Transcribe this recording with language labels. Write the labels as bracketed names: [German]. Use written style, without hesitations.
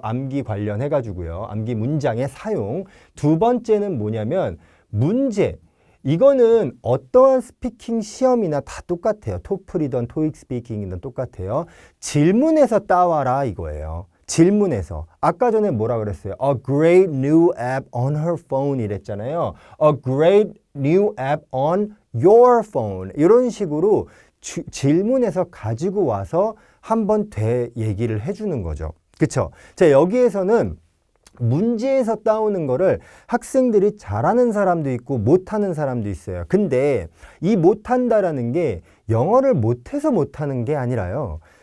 [Korean] 암기 관련해가지고요. 암기 문장의 사용. 두 번째는 뭐냐면, 문제. 이거는 어떠한 스피킹 시험이나 다 똑같아요. 토플이든 토익 스피킹이든 똑같아요. 질문에서 따와라 이거예요. 질문에서. 아까 전에 뭐라 그랬어요? [English] A great new app on her phone [Korean] 이랬잖아요. [English] A great new app on your phone. [Korean] 이런 식으로 질문에서 가지고 와서 한 번 더 얘기를 해주는 거죠. 그쵸? 자, 여기에서는 문제에서 따오는 거를 학생들이 잘하는 사람도 있고 못하는 사람도 있어요. 근데 이 못한다라는 게 영어를 못해서 못하는 게 아니라요.